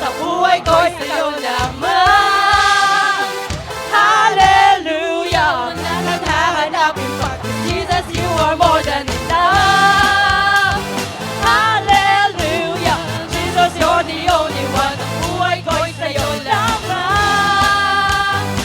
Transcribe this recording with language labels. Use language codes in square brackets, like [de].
[tl] Sa buhay ko'y sa'yo lamang. [en] Hallelujah! [tl] Wala nang hahanapin pa. [en] Jesus, you are more than enough. Hallelujah! Jesus, you're the only one. [tl] Sa buhay ko'y sa'yo lamang.